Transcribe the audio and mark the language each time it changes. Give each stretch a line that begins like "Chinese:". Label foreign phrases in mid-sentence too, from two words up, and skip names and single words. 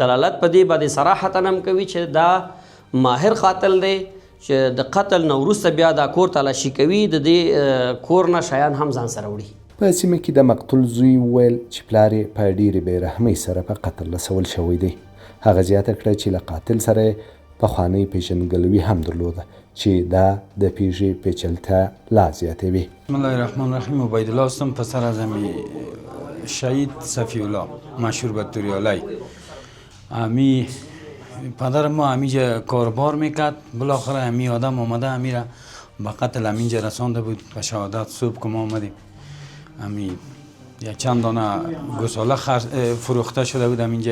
Pashto: دلالت په دې باندې صراحتا هم کوي چې دا ماهر قاتل دی چې د قتل نه وروسته بیا دا کور تلاشي کوي د دې کور نه شیان هم ځان سره وړي. په سیمه کې د مقتول زوی وویل چې پلار یې په ډېرې بېرحمۍ سره په قتل رسول شوی دی. هغه زیاته کړه چې له قاتل سره پخوانۍ پیژندګلوي هم درلوده چې دا د پیښې پیچلتیا لا زیاتوي.
Arabic: بسم الله الرحمن الرحیم.
Persian: عبیدالله هستم، پسر از امی شهید صفی الله مشهور به توریالی. امی پدر ما همینجا کاربار میکرد، بالاخره امی آدم آمده امی را به قتل همینجا رسانده بود. به شهادت صبح که ما آمدیم امی یک چند دانه گوساله فروخته شده بود همینجا.